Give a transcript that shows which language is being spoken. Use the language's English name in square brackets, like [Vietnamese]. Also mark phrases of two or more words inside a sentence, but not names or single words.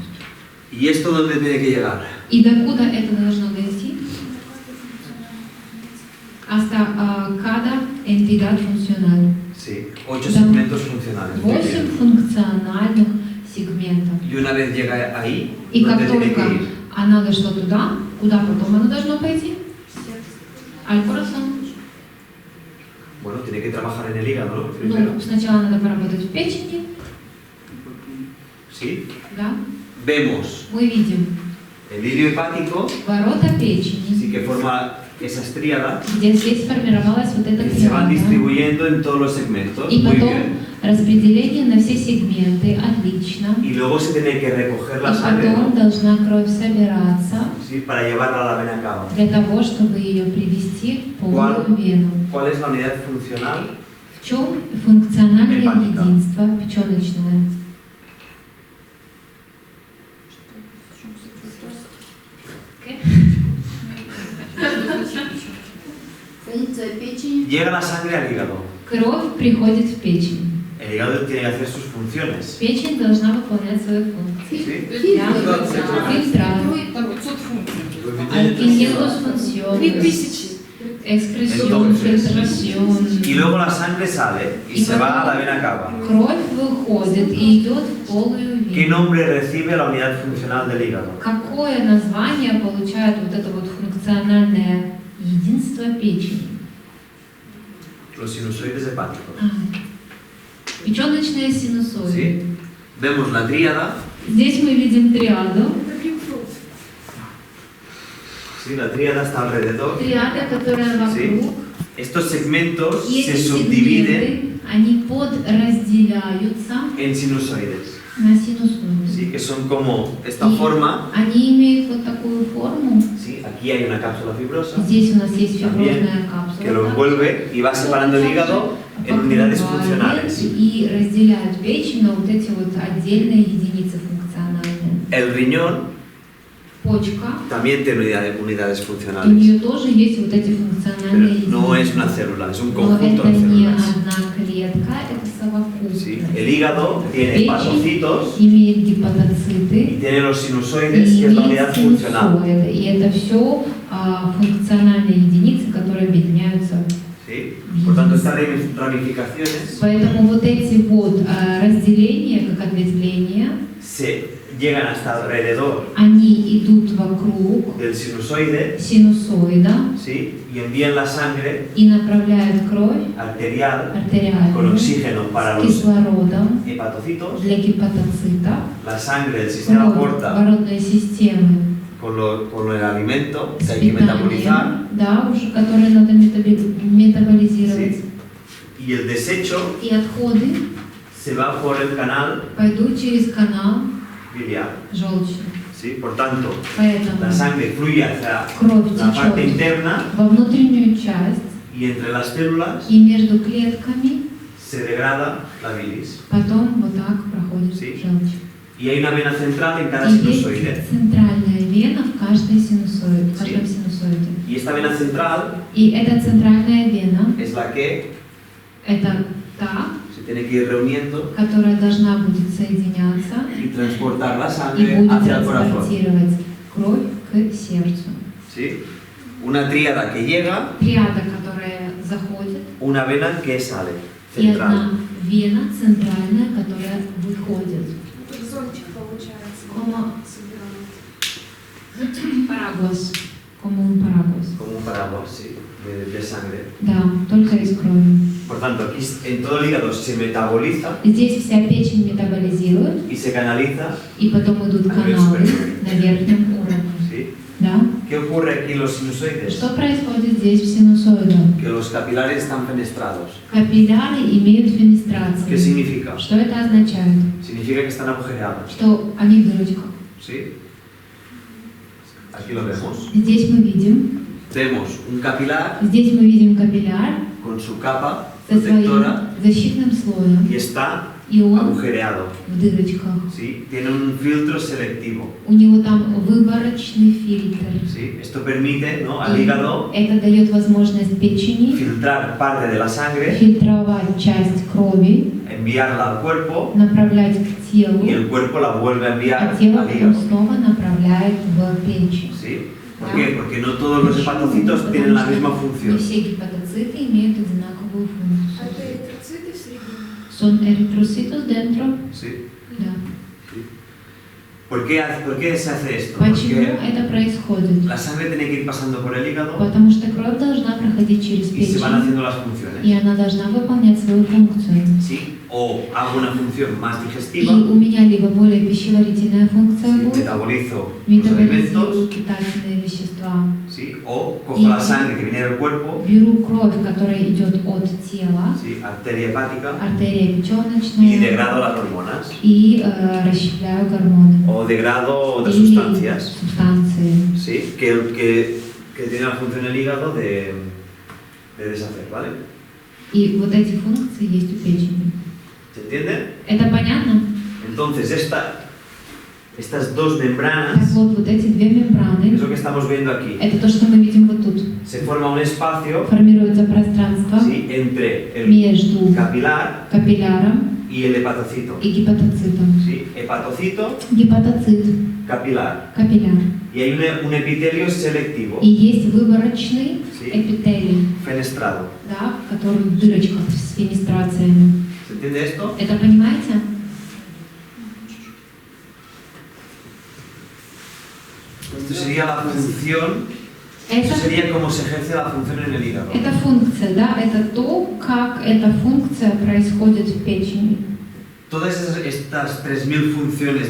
[Spanish] ¿Y esto dónde tiene que llegar? [Russian] И докуда это должно дойти? [Spanish] Hasta cada entidad funcional. Sí, 8 [Russian] Да. [Spanish] segmentos funcionales. Muy 8 bien. [Russian] функциональных сегментов. [Spanish] Y una vez llega ahí, [Russian] И как [Spanish] ¿dónde tiene [Russian] только [Spanish] que ir? [Russian] оно дошло туда, куда потом оно должно пойти? [Spanish] Al corazón. Bueno, tiene que trabajar en el hígado, ¿no? Primero. [Russian] Ну, сначала надо поработать в печени, [Spanish] Sí. [Russian] да? [Spanish] Vemos [Russian] Мы видим [Spanish] el ilio hepático, [Russian] ворота печени, [Spanish] sí que forma esas tríadas, [Russian] где здесь сформировалась вот эта [Spanish] que se van [Russian] триада. [Spanish] distribuyendo en todos los segmentos. [Russian] И [Spanish] Muy [Russian] потом [Spanish] bien. [Russian] распределение на все сегменты, отлично. [Spanish] Y luego se tiene que recoger [Russian] И [Spanish] la sangre, [Russian] потом [Spanish] ¿no? [Russian] должна кровь собираться [Spanish] Sí, para llevarla a la vena cava. [Russian] для того, чтобы ее привести в полную вену. [Spanish] ¿Cuál es la unidad funcional? [Russian] В чем функциональное Гепатика. единство печеночное? Функция печени. [Spanish] Llega la sangre al hígado. [Russian] Кровь приходит в печень. [Spanish] El hígado tiene que hacer sus funciones. [Russian] Печень должна выполнять свою функцию. [Spanish] ¿Sí? [Russian] Да? Фильтрат. Выведение [Spanish] 500 funciones. 3000. [Russian] Экскрецион, фильтрацион. [Spanish] Y luego la sangre sale y se va a la vena cava. [Russian] Кровь выходит и идет в полую [Spanish] ¿Qué [Russian] вену. [Spanish] nombre recibe la unidad funcional del hígado? [Russian] Какое название получает вот это вот функциональное единство печени? [Spanish] Los sinusoides hepáticos. [Russian] Печеночные синусоиды. [Spanish] ¿Sí? Vemos la tríada. [Russian] Здесь мы видим триаду. [Spanish] Sí, la tríada está alrededor. [Russian] Триада, которая вокруг. [Spanish] Estos segmentos [Russian] И [Spanish] se [Russian] эти [Spanish] subdividen [Russian] сегменты, они подразделяются [Spanish] en sinusoides. [Russian] на синусоиды. [Spanish] ¿Sí? Que son como esta [Russian] И [Spanish] forma [Russian] они имеют вот такую [Spanish] aquí hay una cápsula fibrosa [Russian] Здесь у нас есть [Spanish] También, [Russian] фиброзная капсула. [Spanish] que lo envuelve y va separando el hígado en unidades funcionales. [Russian] И разделяют печень на вот эти вот отдельные единицы функциональные. [Spanish] El riñón [Russian] Почка, [Spanish] también tiene unidades [Russian] у [Spanish] funcionales, [Russian] нее тоже есть вот эти [Spanish] pero [Russian] функциональные единицы. [Spanish] no es una célula, es un [Russian] Но [Spanish] conjunto [Russian] это [Spanish] de [Russian] не [Spanish] células. [Russian] одна клетка, это [Spanish] ¿Sí? [Russian] совокупность. [Spanish] El hígado tiene [Russian] Печень [Spanish] hepatocitos [Russian] имеет [Spanish] y [Russian] гепатоциты [Spanish] tiene los [Russian] и [Spanish] sinusoides, que es la unidad [Russian] имеет [Spanish] funcional. [Russian] синусоиды. И это все функциональные единицы, которые объединяются. [Spanish] ¿Sí? Por tanto, estas ramificaciones [Russian] Поэтому вот эти вот разделения, как ответвления, [Spanish] se llegan hasta alrededor [Russian] они идут вокруг [Spanish] del sinusoide, [Russian] синусоида [Spanish] ¿sí? Y envían la sangre [Russian] и направляют кровь [Spanish] arterial con [Russian] артериально [Spanish] oxígeno para [Russian] с [Spanish] los [Russian] кислородом [Spanish] hepatocitos, [Russian] для гепатоцита, [Spanish] la sangre del sistema [Russian] кровь [Spanish] porta [Russian] кислородной системы [Spanish] con el alimento que [Russian] с [Spanish] hay que metabolizar, [Russian] питанием, да, уже которые надо метаболизировать. [Spanish] ¿sí? Y el desecho [Russian] И отходы [Spanish] se va por el canal [Russian] пойдут через канал [Spanish] biliar, [Russian] желчный. [Spanish] ¿sí? Por tanto, [Russian] Поэтому [Spanish] la sangre fluye hacia [Russian] кровь [Spanish] la parte [Russian] течет [Spanish] interna [Russian] во внутреннюю часть, [Spanish] y entre las células [Russian] и между клетками [Spanish] se degrada la bilis. [Russian] потом вот так проходит [Spanish] Sí. [Russian] желчь. [Spanish] Y hay una vena central en cada [Russian] И [Spanish] sinusoide. [Russian] есть центральная вена в каждом синусоиде. [Spanish] Y esta vena central [Russian] И эта центральная вена, [Spanish] es la que [Russian] это та, [Spanish] se tiene que ir reuniendo [Russian] которая должна будет соединяться [Spanish] y transportar la [Russian] и [Spanish] sangre [Russian] будет [Spanish] hacia el corazón. [Russian] транспортировать кровь к сердцу. [Spanish] ¿Sí? Una tríada que llega, [Russian] Триада, которая заходит, [Spanish] una vena que sale, [Russian] и одна [Spanish] central. [Russian] вена центральная, которая выходит. Тут зонтик получается. Кома. Собирают. Парагуас. [Spanish] Como un paraguas. Como un paraguas, sí, de sangre. [Russian] Да, только из крови. [Spanish] Por tanto, aquí en todo el hígado se metaboliza [Russian] Здесь вся печень метаболизирует, [Spanish] y se canaliza. [Russian] и потом идут каналы на верхнем уровне. [Spanish] ¿Sí? [Russian] Да? [Spanish] ¿Qué ocurre aquí en los sinusoides? [Russian] Что происходит здесь в синусоидах? [Spanish] Que los capilares están fenestrados. [Russian] Капилляры имеют [Spanish] ¿Qué [Russian] фенестрацию. [Spanish] significa? [Russian] Что это означает? [Spanish] Significa que están agujereados. [Russian] Что они в дырочках. [Spanish] ¿Sí? Aquí lo vemos. [Russian] Здесь мы видим, [Spanish] Vemos un capilar [Russian] здесь мы видим капилляр [Spanish] con su capa [Russian] со своим [Spanish] protectora [Russian] защитным слоем, [Spanish] y está [Russian] и он [Spanish] agujereado. [Russian] в дырочках. [Spanish] ¿Sí? Tiene un filtro selectivo. [Russian] У него там выборочный фильтр. [Spanish] ¿Sí? Esto permite, ¿no?, al [Russian] И [Spanish] hígado [Russian] это дает возможность печени [Spanish] filtrar parte de la sangre, [Russian] фильтровать часть крови, [Spanish] enviarla al cuerpo [Russian] направлять к телу, [Spanish] y el cuerpo la vuelve a enviar [Russian] а тело [Spanish] al [Russian] потом [Spanish] hígado. [Russian] снова направляет в печень. [Spanish] ¿Sí? ¿Por qué? Porque no todos los hepatocitos tienen la misma [Russian] Не [Spanish] función. [Russian] все гепатоциты имеют одинаковую А функцию. это эритроциты в середине? [Spanish] Son eritrocitos dentro. ¿Sí? [Russian] Да. [Spanish] ¿Por qué se hace esto? [Russian] Почему [Spanish] Porque [Russian] это происходит? [Spanish] la sangre tiene que ir pasando por el hígado [Russian] Потому что кровь должна проходить через [Spanish] y se van [Russian] печень, [Spanish] haciendo las [Russian] и [Spanish] funciones. [Russian] она должна выполнять свою функцию. [Spanish] ¿Sí? O hago una función más [Russian] И [Spanish] digestiva, [Russian] у меня либо более пищеварительная функция будет, [Spanish] metabolizo los [Russian] метаболизирую [Spanish] alimentos, [Russian] питательные вещества, [Spanish] ¿sí? O cojo la sangre que viene del cuerpo, [Russian] беру кровь, которая идет от тела, [Spanish] ¿sí?, arteria hepática, [Russian] артерия [Spanish] y [Russian] печеночная, [Spanish] degrado las hormonas [Russian] и расщепляю гормоны [Spanish] o degrado otras [Russian] или [Spanish] sustancias, [Russian] субстанции. [Spanish] ¿sí?, que tienen la función el hígado de deshacer, ¿vale? [Russian] И вот эти функции есть у печени. [Spanish] ¿Se entiende? [Russian] Это понятно? [Spanish] Entonces estas dos [Russian] Так [Spanish] membranas, [Russian] вот эти две [Spanish] es [Russian] мембраны, [Spanish] lo que estamos viendo aquí, [Russian] это то, что мы видим вот тут. [Spanish] se forma un espacio, [Russian] Формируется пространство [Spanish] ¿sí?, entre el [Russian] между [Spanish] capilar [Russian] капилляром [Spanish] y el hepatocito. [Russian] и гепатоцитом. [Spanish] ¿Sí? Hepatocito, [Russian] Гепатоцит, [Spanish] capilar. [Russian] капилляр. [Spanish] Y hay un epitelio selectivo, [Russian] И есть выборочный [Spanish] ¿sí?, [Russian] эпителий, [Spanish] fenestrado. [Russian] да, который в дырочках с фенестрациями. [Spanish] ¿Se entiende esto? [Russian] Это понимаете? [Spanish] Esto sería la función, [Russian] Это, [Spanish] esto sería cómo se ejerce la función en el hígado. [Russian] это функция, да, это то, как эта функция происходит в печени. [Spanish] Todas estas 3000 funciones